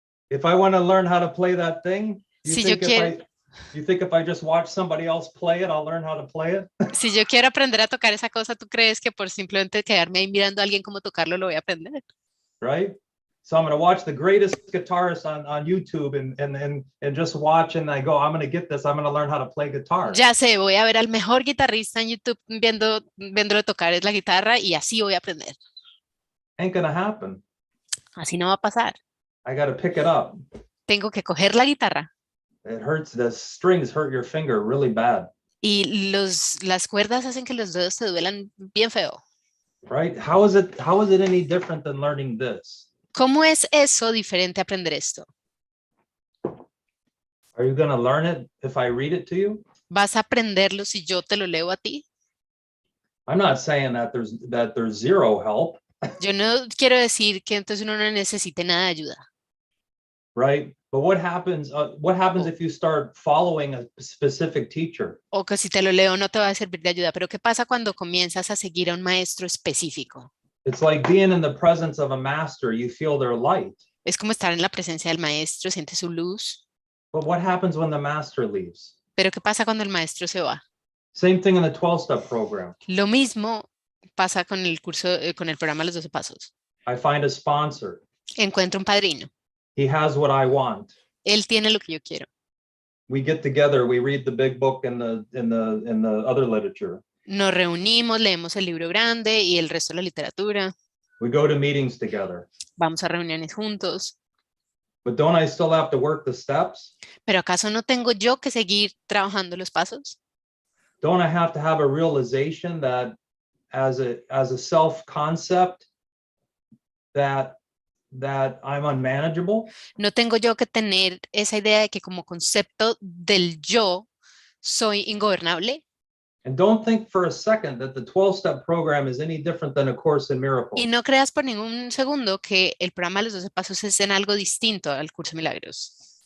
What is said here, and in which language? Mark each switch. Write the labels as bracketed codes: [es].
[en] If I want to learn how to play that thing, you [es] Si yo [en] think if I just watch somebody else play it, I'll learn how to play it? [es] Si yo quiero aprender a tocar esa cosa, ¿tú crees que por simplemente quedarme ahí mirando a alguien cómo tocarlo lo voy a aprender? [en] Right? So I'm going to watch the greatest guitarist on YouTube and just watch, and I go, I'm going to get this. I'm going to learn how to play guitar. [es] Ya sé, voy a ver al mejor guitarrista en YouTube viéndolo tocar la guitarra y así voy a aprender. [en] Ain't going to happen. [es] Así no va a pasar. [en] I got to pick it up. [es] Tengo que coger la guitarra. [en] It hurts. The strings hurt your finger really bad. [es] Y las cuerdas hacen que los dedos te duelan bien feo. [en] Right? How is it any different than learning this? [es] ¿Cómo es eso diferente a aprender esto? [en] Are you going to learn it if I read it to you? [es] ¿Vas a aprenderlo si yo te lo leo a ti? [en] I'm not saying that there's zero help. [es] Yo no quiero decir que entonces uno no necesite nada de ayuda. [en] Right? But what happens if you start following a specific teacher? [es] O que si te lo leo no te va a servir de ayuda, pero ¿qué pasa cuando comienzas a seguir a un maestro específico? [en] It's like being in the presence of a master, you feel their light. [es] Es como estar en la presencia del maestro, sientes su luz. [en] But what happens when the master leaves? [es] Pero ¿qué pasa cuando el maestro se va? [en] Same thing in the 12-step program. [es] Lo mismo pasa con el curso, con el programa Los 12 Pasos. [en] I find a sponsor. [es] Encuentro un padrino. [en] He has what I want. [es] Él tiene lo que yo quiero. [en] We get together, we read the big book and the other literature. [es] Nos reunimos, leemos el libro grande y el resto de la literatura. [en] We go to meetings together. [es] Vamos a reuniones juntos. [en] But don't I still have to work the steps? [es] ¿Pero acaso no tengo yo que seguir trabajando los pasos? [en] Don't I have to have a realization that as a self-concept that I'm unmanageable? [es] ¿No tengo yo que tener esa idea de que como concepto del yo soy ingobernable? [en] And don't think for a second that the 12-step program is any different than A Course in Miracles. [es] Y no creas por ningún segundo que el programa de los 12 pasos es en algo distinto al curso de milagros.